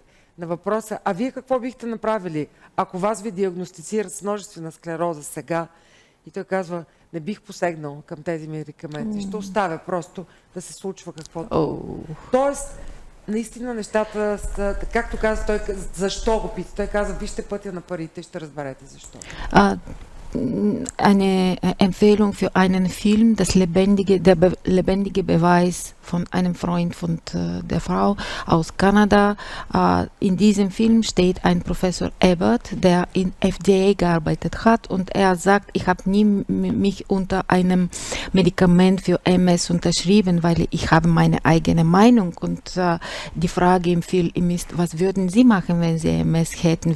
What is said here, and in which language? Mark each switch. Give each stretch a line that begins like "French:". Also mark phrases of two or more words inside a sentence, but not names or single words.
Bulgarian: На въпроса, а вие какво бихте направили, ако вас ви диагностицират с множествена склероза сега? И той казва, не бих посегнал към тези медикаменти. Ще оставя просто да се случва каквото. Тоест, наистина нещата са, както каза той, защо го пита? Той каза, вижте пътя на парите, ще разберете защо.
German: Eine Empfehlung für einen Film, der lebendige Beweis von einem Freund von der Frau aus Kanada. In diesem Film steht ein Professor Ebert, der in FDA gearbeitet hat, und er sagt, ich habe nie mich unter einem Medikament für MS unterschrieben, weil ich habe meine eigene Meinung, und die Frage im Film ist, was würden Sie machen, wenn Sie MS hätten?